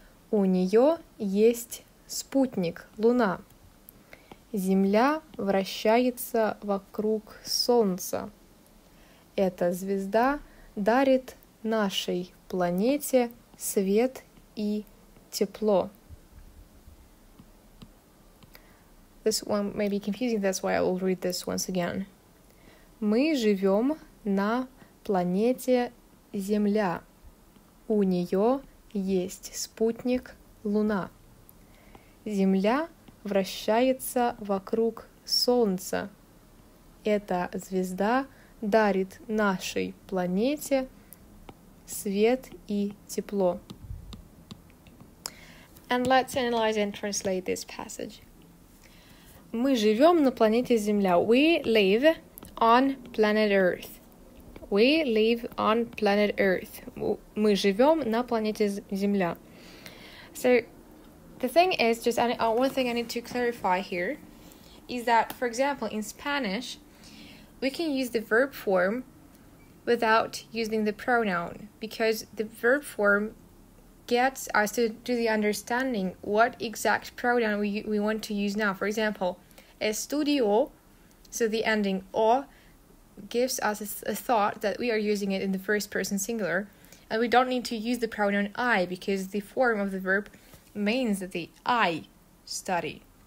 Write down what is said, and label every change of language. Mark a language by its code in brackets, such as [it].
[ru] У нее есть спутник, Луна. Земля вращается вокруг Солнца. Эта звезда дарит нашей планете свет и тепло. [en] This one may be confusing, that's why I will read this once again. [ru] Мы живем на планете Земля. У нее есть спутник Луна. Земля вращается вокруг Солнца. Эта звезда дарит нашей планете свет и тепло. [en] And let's analyze and translate this passage. [ru] Мы живем на планете Земля. [en] We live on planet Earth. We live on planet Earth. [ru] Мы живем на планете Земля. [en] So, the thing is, one thing I need to clarify here is that, for example, in Spanish, we can use the verb form without using the pronoun, because the verb form gets us to the understanding what exact pronoun we want to use now. For example, estudio, so the ending o gives us a thought that we are using it in the first person singular, and we don't need to use the pronoun I, because the form of the verb means that the I study.